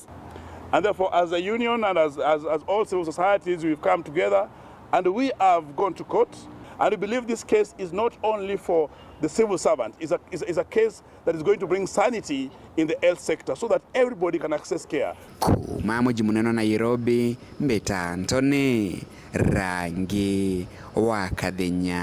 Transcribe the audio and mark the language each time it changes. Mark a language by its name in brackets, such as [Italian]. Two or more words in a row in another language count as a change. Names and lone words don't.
[English] And therefore, as a union and as all civil societies, we've come together and we have gone to court. And we believe this case is not only for the civil servant, it's a case that is going to bring sanity in the health sector so that everybody can access care. [Meru] Kuma mji munene Nairobi, Mbeta Anthony. Rangi wa Kathenya.